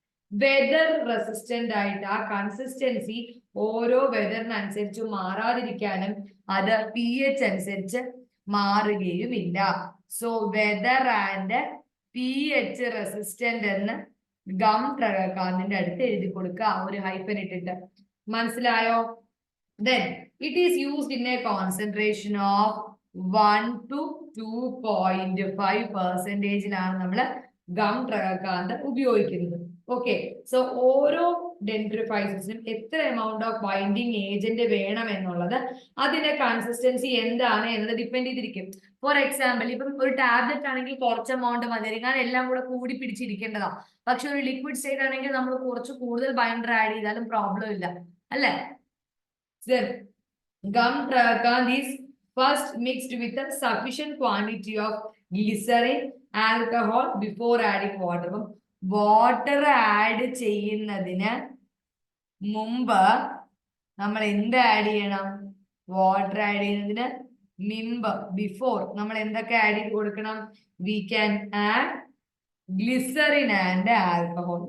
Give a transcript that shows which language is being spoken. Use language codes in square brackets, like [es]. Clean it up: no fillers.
[ml] Weather resistant ആയിട്ട് ആ consistency ഓരോ വെതറിനനുസരിച്ച് മാറാതിരിക്കാനും അത് pH അനുസരിച്ച് മാറുകയുമില്ല. So weather and pH resistant എന്ന് ഗം ട്രഗക്കാന്തിന്റെ അടുത്ത് എഴുതി കൊടുക്കുക, ഒരു ഹൈഫൻ ഇട്ടിട്ട്. മനസ്സിലായോ? [en] Then it is used in a concentration of 1 to 2.5% [ml] നമ്മൾ ഗം ട്രഗക്കാന്ത് ഉപയോഗിക്കുന്നത്. ഓക്കെ, സോ ഓരോ ഡെൻഡ്രിഫൈസിനും എത്ര എമൗണ്ട് ഓഫ് ബൈൻഡിങ് ഏജന്റ് വേണം എന്നുള്ളത് അതിന്റെ കൺസിസ്റ്റൻസി എന്താണ് എന്നത് ഡിപ്പെൻഡ് ചെയ്തിരിക്കും. ഫോർ എക്സാമ്പിൾ, ഇപ്പം ഒരു ടാബ്ലറ്റ് ആണെങ്കിൽ കുറച്ച് എമൗണ്ട് മതി, കാരണം എല്ലാം കൂടെ കൂടി പിടിച്ചിരിക്കേണ്ടതാ. പക്ഷെ ഒരു ലിക്വിഡ് സ്റ്റേറ്റ് ആണെങ്കിൽ നമ്മൾ കുറച്ച് കൂടുതൽ ബൈൻഡർ ആഡ് ചെയ്താലും പ്രോബ്ലം ഇല്ല, അല്ലേ? [en] Gum tragacanth is first mixed with a sufficient quantity of glycerin, alcohol before adding water. [ml] Water add ചെയ്യുന്നതിന് മുമ്പ് നമ്മൾ എന്ത് ആഡ് ചെയ്യണം? വാട്ടർ ആഡ് ചെയ്യുന്നതിന് മുമ്പ്, ബിഫോർ, നമ്മൾ എന്തൊക്കെ ആഡ് ചെയ്ത് കൊടുക്കണം? [en] We can add glycerin and alcohol.